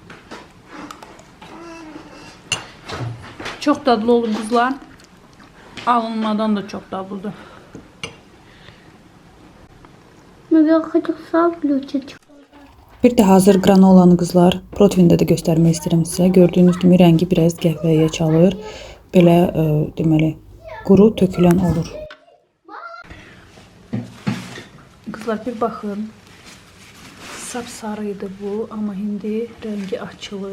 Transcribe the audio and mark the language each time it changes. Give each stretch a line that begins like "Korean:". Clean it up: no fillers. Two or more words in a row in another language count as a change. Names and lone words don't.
Azerbaijani: Çox dadlı olur qızlar. Alınmadan da çox dadlıdır.
Russian: Но я хочу сам включить.
Azerbaijani: Bir də hazır granolanı qızlar proteində də göstərmək istəyirəm sizə. Gördüyünüz kimi rəngi biraz qəhvəyə çalır. Belə deməli quru tökülən olur. Qızlar bir baxın. Sapsarı idi bu, amma indi rəngi açılıb.